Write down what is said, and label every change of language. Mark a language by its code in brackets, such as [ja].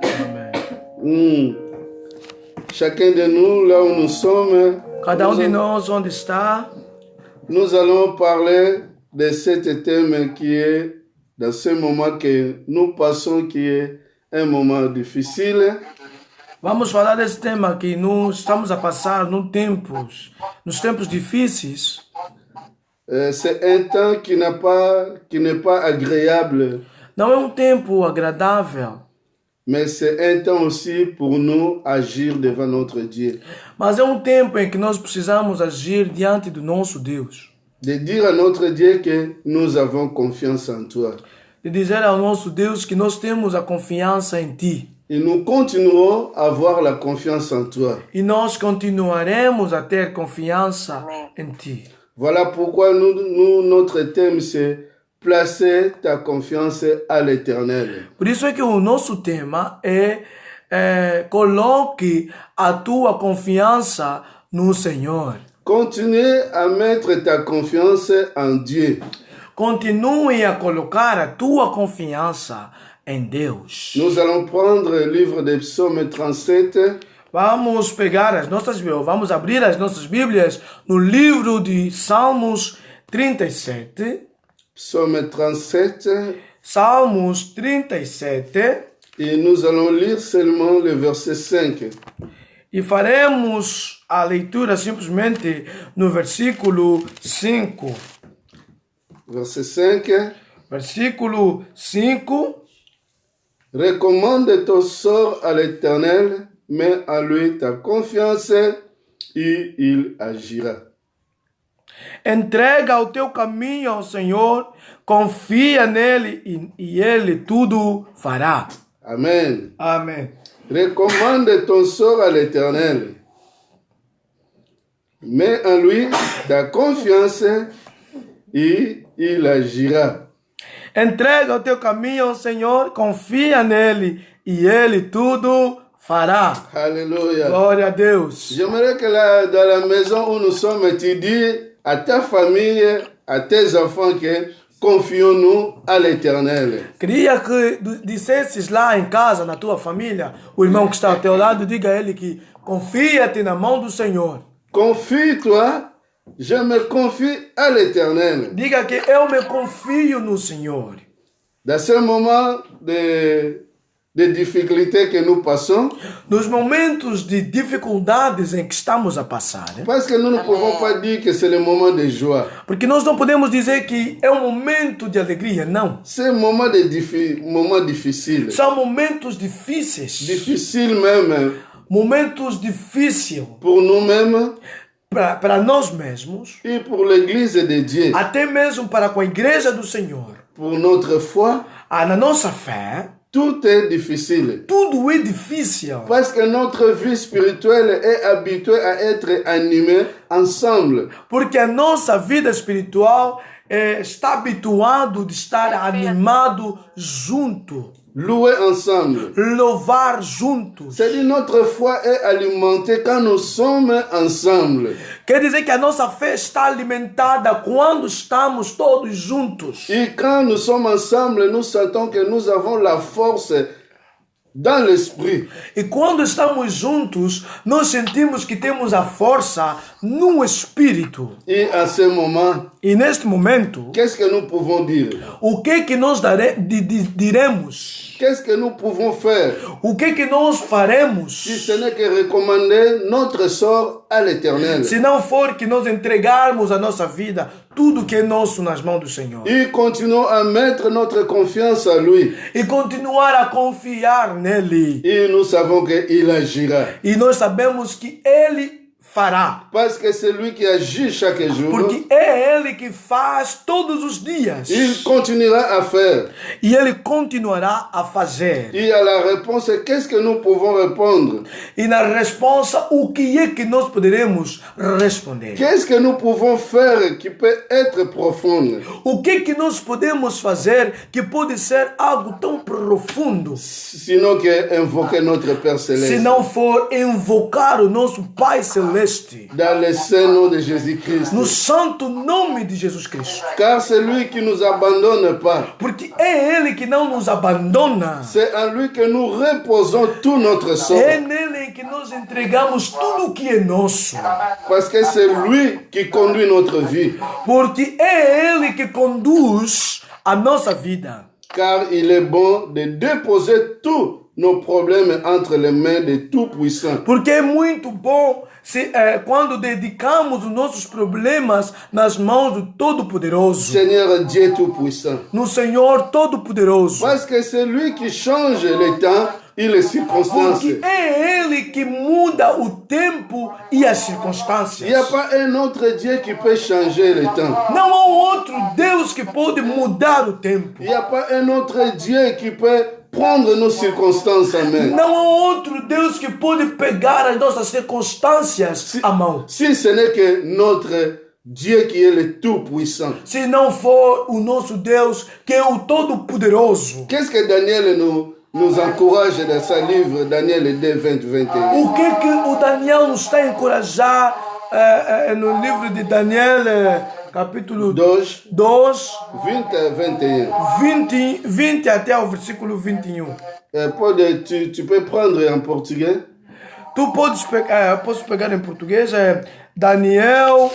[fr] Amen. Chacun de nous, là où nous sommes, [pt] Cada de nós onde está, [fr] nous allons parler de cet thème qui est dans ce moment que nous passons, qui est un moment difficile. [pt] vamos falar desse tema que nós estamos a passar nos tempos difíceis. [fr] C'est un temps qui n'est pas agréable, [pt] Não é tempo agradável, [fr] mais c'est un temps aussi pour nous agir devant notre Dieu. [pt] mas é tempo em que nós precisamos agir diante do nosso Deus. [fr] De dire à notre Dieu que nous avons confiance en toi. [pt] De dizer ao nosso Deus que nós temos a confiança em Ti. [fr] Et nous continuerons à avoir la confiance en toi. [pt] E nós continuaremos a ter confiança em Ti. [fr] Voilà pourquoi notre thème c'est placer ta confiance à l'Éternel. [pt] Por isso é que o nosso tema é coloque a tua confiança no Senhor. [fr] Continue à mettre ta confiance en Dieu. [pt] Continue a colocar a tua confiança em Deus. [fr] Nous allons prendre le livre des Psaumes 37. [pt] Vamos abrir as nossas Bíblias no livro de Salmos 37. [fr] Psaume 37, [pt] Salmos 37, [fr] et nous allons lire seulement le verset 5. [pt] e faremos a leitura simplesmente no versículo 5. [fr] Verset 5. [pt] Versículo 5. [fr] Recommande ton sort à l'Éternel, mets en lui ta confiance et il agira. [pt] Entrega o teu caminho ao Senhor, confia nele e ele tudo fará. [fr] Amen. [pt] Amém. [fr] Recommande ton sort à l'Éternel. Mets en lui ta confiance et il agira. [pt] Entrega o teu caminho ao Senhor, confia nele e ele tudo fará. [fr] Alléluia. [pt] Glória a Deus. [fr] J'aimerais que là, dans la maison où nous sommes, tu dis à ta famille, à tes enfants que confions-nous à l'Éternel. [pt] Queria que dissesses lá em casa, na tua família, o irmão que está ao teu lado, diga a ele que confia-te na mão do Senhor. [fr] Confie-toi, je me confie à l'Éternel. [pt] Diga que eu me confio no Senhor. [fr] Dans ce moment de difficultés que nous passons, [pt] Nos momentos de dificuldades em que estamos a passar, [fr] parce que nous ne pouvons pas dire que c'est le moment de joie. [pt] porque nós não podemos dizer que é um momento de alegria, não. [fr] C'est un moment moment difficile. [pt] São momentos difíceis. [fr] Difficile même [pt] Momentos difíceis [fr] pour nous-mêmes [pt] para nós mesmos, [fr] et pour l'Église de Dieu. [pt] até mesmo para com a igreja do Senhor. [fr] Pour notre foi, [pt] Na nossa fé, [fr] tout est difficile. [pt] tudo é difícil. [fr] Parce que notre vie spirituelle est habituée à être animée ensemble. [pt] Porque a nossa vida espiritual está habituado de estar animado junto. [fr] Louer ensemble. [pt] Louvar juntos. [fr] C'est-à-dire notre foi est alimentée quand nous sommes ensemble. [pt] Quer dizer que a nossa fé está alimentada quando estamos todos juntos. [fr] Et quand nous sommes ensemble, nous sentons que nous avons la force dans l'esprit. [pt] E quando estamos juntos, nós sentimos que temos a força no espírito. [fr] Et à ce moment, [pt] E neste momento, [fr] qu'est-ce que nous pouvons dire? [pt] o que nós diremos? [fr] Qu'est-ce que nous pouvons faire [pt] O que nós faremos? [fr] si ce n'est que recommander notre sort à l'Éternel? [pt] Se não for que nós entregarmos a nossa vida, tudo que é nosso nas mãos do Senhor. [fr] Et continuons à mettre notre confiance à lui. [pt] E continuar a confiar nele. [fr] Et nous savons qu'il agira. [pt] E nós sabemos que ele fará. [fr] Parce que c'est lui qui agit chaque jour. [pt] Porque é ele que faz todos os dias. [fr] Il continuera à faire. [pt] E ele continuará a fazer. [fr] Et à la réponse, qu'est-ce que nous pouvons répondre? [pt] E na resposta, o que é que nós poderemos responder? [fr] Qu'est-ce que nous pouvons faire qui peut être profonde? [pt] O que nós podemos fazer que pode ser algo tão profundo? [fr] Sinon que invoquer notre Père [pt] Se [fr] Céleste. [pt] não for invocar o nosso Pai Celeste. [fr] Dans le saint nom de Jésus-Christ. [pt] No santo nome de Jesus Cristo. [fr] Car c'est lui qui nous abandonne pas. [pt] Porque é ele que não nos abandona. [fr] C'est en lui que nous reposons tout notre sort. [pt] É nele que nós entregamos tudo o que é nosso. [fr] Parce que c'est lui qui conduit notre vie. [pt] Porque é ele que conduz a nossa vida. [fr] Car il est bon de déposer tous nos problèmes entre les mains de Tout-Puissant. [pt] Porque é muito bom quando dedicamos os nossos problemas nas mãos do Todo-Poderoso. [fr] Seigneur Dieu Tout-Puissant. [pt] No Senhor Todo-Poderoso. [fr] Parce que c'est lui qui change les temps e les circonstances. [pt] Porque é ele que muda o tempo e as circunstâncias. [fr] Il n'y a pas un autre Dieu qui peut changer le temps. [pt] Não há outro Deus que pode mudar o tempo. [fr] Il n'y a pas un autre Dieu qui peut prendre nos circonstances en main. [pt] Não há outro Deus que pode pegar as nossas circunstâncias à mão. [fr] Si ce n'est que notre Dieu qui est le Tout-Puissant. [pt] Se não for o nosso Deus que é o Todo-Poderoso. [fr] Qu'est-ce que Daniel nous encourage dans sa livre, Daniel 2, 20, 21? [pt] O que o Daniel nos está a encorajar no livro de Daniel, capítulo [fr] 2, [pt] 2, [fr] 20 a 21. [pt] 20 até o versículo 21. [fr] Paul, tu peux prendre en portugais? [pt] Tu posso pegar em português, Daniel